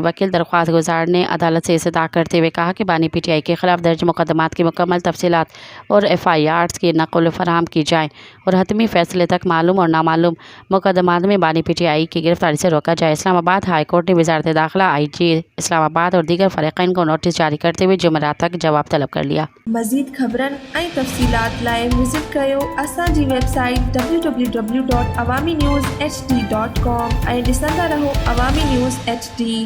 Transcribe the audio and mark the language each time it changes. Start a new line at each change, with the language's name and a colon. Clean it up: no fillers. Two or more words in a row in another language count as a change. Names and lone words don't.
Urdu: وکیل درخواست گزار نے عدالت سے استدعا کرتے ہوئے کہا کہ بانی پی ٹی آئی کے خلاف درج مقدمات کی مکمل تفصیلات اور FIRs کی نقل فراہم کی جائے اور حتمی فیصلے تک معلوم اور نامعلوم مقدمات میں بانی پی ٹی آئی کی گرفتاری سے روکا جائے۔ اسلام آباد ہائی کورٹ نے وزارت داخلہ، IG اسلام آباد اور دیگر فریقین کو نوٹس جاری کرتے ہوئے جمعرات تک جواب طلب کر لیا۔
Sindhi: مزید خبرن ऐं तफ़सीलात लाइ विज़िट कयो असांजी वेबसाइट www.awamiNewsHD.com ऐं ॾिसंदा रहो अवामी न्यूज़ HD।